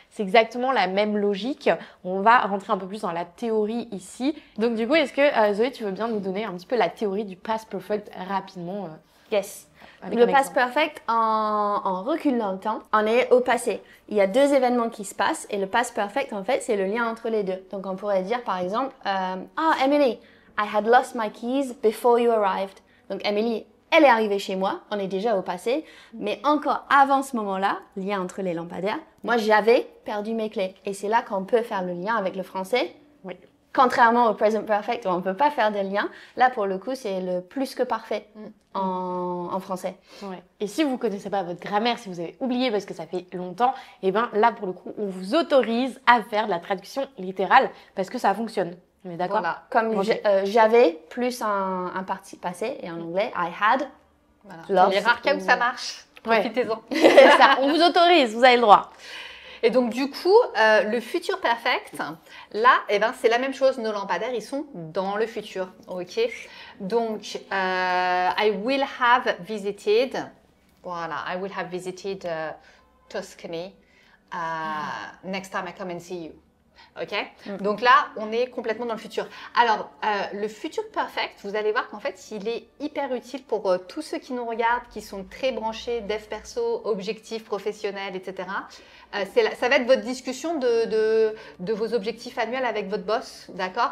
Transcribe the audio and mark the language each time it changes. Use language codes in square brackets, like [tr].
[fr] C'est exactement la même logique. On va rentrer un peu plus dans la théorie ici. Donc du coup, est-ce que Zoé, tu veux bien nous donner un petit peu la théorie du past perfect rapidement [en] Yes. [fr] Le past perfect, en recul dans le temps, on est au passé. Il y a 2 événements qui se passent et le past perfect, en fait, c'est le lien entre les 2. Donc, on pourrait dire, par exemple, [en] Emily, I had lost my keys before you arrived. [fr] Donc, Emily, elle est arrivée chez moi, on est déjà au passé, mais encore avant ce moment-là, lien entre les lampadaires, moi, j'avais perdu mes clés. Et c'est là qu'on peut faire le lien avec le français. Oui. Contrairement au present perfect où on ne peut pas faire de lien, là pour le coup c'est le plus que parfait en français. Ouais. Et si vous ne connaissez pas votre grammaire, si vous avez oublié parce que ça fait longtemps, et ben là pour le coup on vous autorise à faire de la traduction littérale parce que ça fonctionne. On est d'accord? Voilà. Comme j'avais plus un participe passé et en anglais I had. Voilà. C'est les rares cas où ça marche. Profitez-en. C'est ça, on vous autorise, vous avez le droit. Et donc, du coup, le futur perfect, là, c'est la même chose. Nos lampadaires, ils sont dans le futur. OK? [en] Donc, I will have visited, voilà, I will have visited Tuscany next time I come and see you. [fr] OK? Donc là, on est complètement dans le futur. Alors, le futur perfect, vous allez voir qu'en fait, il est hyper utile pour tous ceux qui nous regardent, qui sont très branchés, dev perso, objectifs professionnels, etc. Ça va être votre discussion de vos objectifs annuels avec votre boss, d'accord?